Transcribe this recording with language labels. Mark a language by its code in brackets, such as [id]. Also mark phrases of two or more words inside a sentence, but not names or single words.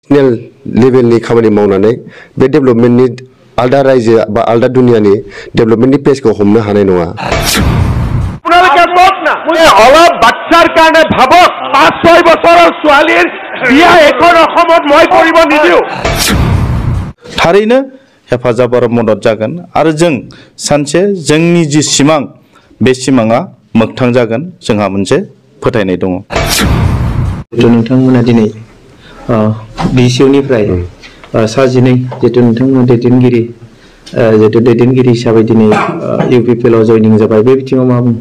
[brx] नेल लेभेलनि खामानि मावनानै बे डेभेलपमेन्टनि आलदा रायजो बा आलदा दुनियानि डेभेलपमेन्टनि पेजखौ हमनो हानाय नङा। [as] আপোনালোকে কওক না অলপ বাচ্চাৰ কাৰণে ভাবক 5-6 বছৰৰ ছোৱালীৰ বিয়া এখন অসমত মই কৰিব নিদিও। [brx] थारैनो हेफाजाब आरो मदद जागोन आरो जों सानसे जोंनि जि सिमां बे सिमाङा मोगथां जागोन जोंहा मोनसे फोथायनाय दङ। नोंथांमोना दिनै बिसिनिफ्राय साजिनै जितु नोंथांमोना दैदेनगिरि हिसाबै दिनै इउपिपिएलआव जयनिं जाबाय बे बिथिङाव मा बुङो?